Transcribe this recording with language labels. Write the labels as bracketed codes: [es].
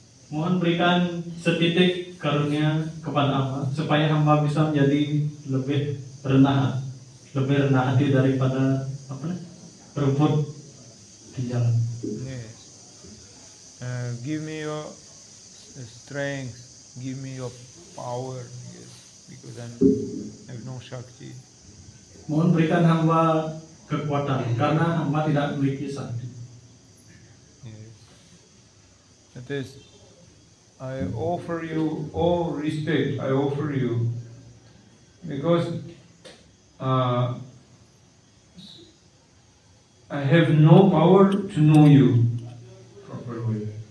[id] mohon berikan setitik karunia kepada hamba supaya hamba bisa menjadi lebih rendah hati daripada rumput di jalan. [en] Yes. Give me your strength, give me your power, yes, because I have no Shakti. [id] Mohon berikan hamba kekuatan karena hamba tidak memiliki sakti. [en] Yes. That is, I offer you all respect, I offer you, because I have no power to know you properly.